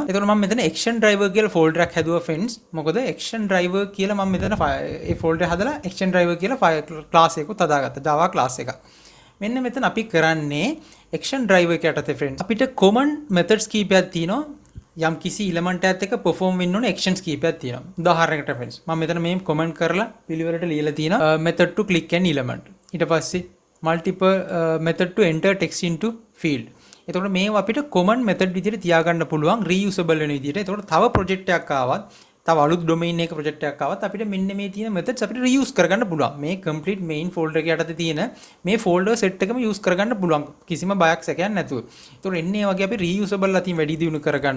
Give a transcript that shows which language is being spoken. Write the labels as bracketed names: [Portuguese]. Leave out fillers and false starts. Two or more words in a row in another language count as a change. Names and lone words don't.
[Sinhala] එතකොට මම මෙතන [English] action driver [Sinhala] කියලා ෆෝල්ඩර් එකක් හැදුවා friends. මොකද [English] action driver [Sinhala] කියලා මම මෙතන ඒ ෆෝල්ඩර් හදලා [English] action driver [Sinhala] කියලා ක්ලාස් එකකුත් හදාගත්තා. Java ක්ලාස් එකක්. මෙන්න මෙතන අපි කරන්නේ [English] action driver [Sinhala] එක යටතේ friends. අපිට [English] common methods [Sinhala] කීපයක් තියෙනවා. යම් කිසි element එකත් එක්ක perform වෙන්න ඕන actions කීපයක් තියෙනවා. උදාහරණයකට friends මම මෙතන මේ comment කරලා පිළිවෙලට ලියලා තියෙනවා [English] method to click an element. [Sinhala] ඊට පස්සේ [English] multiple method to enter text into field. [Sinhala] එතකොට මේවා අපිට [English] common method [Sinhala] විදිහට තියාගන්න පුළුවන් reusable වෙන විදිහට. එතකොට තව project එකක් ආවත් තව අලුත් domain එක project එකක් ආවත් අපිට මෙන්න මේ තියෙන methods අපිට reuse කරගන්න පුළුවන්. මේ [English] complete main folder [Sinhala] එක යටතේ තියෙන මේ [English] folder set [Sinhala] එකම use කරගන්න පුළුවන්. කිසිම බයක් සැකයක් නැතුව. ඒතකොට එන්නේ වගේ අපි reusable අතින් වැඩි දියුණු කරගන්න.